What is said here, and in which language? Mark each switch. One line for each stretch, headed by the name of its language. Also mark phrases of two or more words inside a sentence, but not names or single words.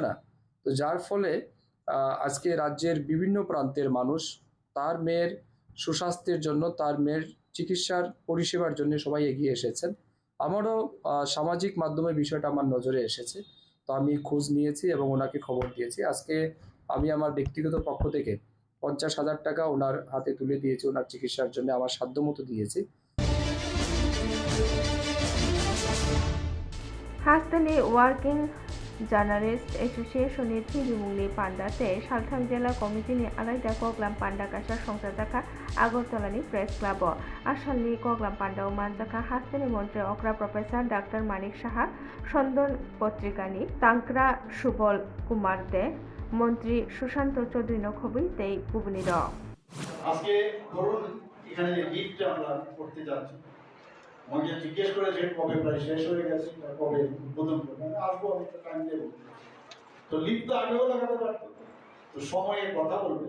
Bangla: না তো যার ফলে আজকে রাজ্যের বিভিন্ন প্রান্তের মানুষ তার মেয়ের সুস্বাস্থ্যের জন্য, তার মেয়ের চিকিৎসার পরিষেবার জন্য সবাই এগিয়ে এসেছেন। আমারও সামাজিক মাধ্যমে বিষয়টা আমার নজরে এসেছে, তো আমি খোঁজ নিয়েছি এবং ওনাকে খবর দিয়েছি। আজকে আমি আমার ব্যক্তিগত পক্ষ থেকে 50,000 টাকা ওনার হাতে তুলে দিয়েছি, ওনার চিকিৎসার জন্য আমার সাধ্যমতো দিয়েছি।
Kok Borok: हास्तानि वार्किं জার্নালিস্ট एसोसिएशननि थिबिमुंनि पान्डाते सालथां जिल्ला कमिटिनि आलादा कग्लाम पान्डा गासा संसारजाखा आगरतलानि
English: press club
Kok Borok: आसामनि कग्लाम पान्डाव मानजाखा हास्तानि मन्त्रि अक्रा प्रफेसर डाक्टर मानिक साहा सन्दन पत्रिकानि तांक्रा सुबल कुमार दे মন্ত্রী সুশান্ত চৌধুরী নখবই তেই কুবনির
Bangla: আজকে ধরুন এখানে যে লিফট আমরা করতে যাচ্ছি, আমাকে জিজ্ঞেস করেছে কবে প্রায় শেষ হয়ে গেছে, কবে উদ্বোধন করবে, আমি আসবো, আমি একটা টাইম দেবো। তো লিফট তো আগেও লাগাতে পারতো, তো সময়ে কথা বলবে।